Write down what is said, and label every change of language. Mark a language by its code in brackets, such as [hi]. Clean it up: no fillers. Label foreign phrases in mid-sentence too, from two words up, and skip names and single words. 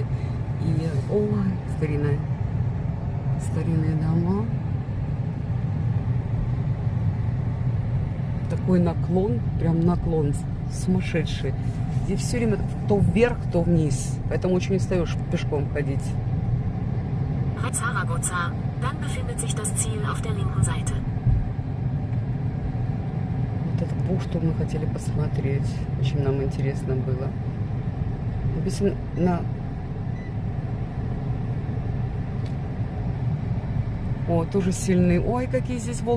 [ru] И старинные дома. Такой наклон, прям наклон сумасшедший. Здесь все время то вверх, то вниз. Поэтому очень устаешь пешком ходить. [de] Zaragoza, dann befindet sich das Ziel auf der linken Seite. [ru] Вот эту бухту мы хотели посмотреть. Очень нам интересно было. Написано на... О, тоже сильные. Ой, какие здесь волны.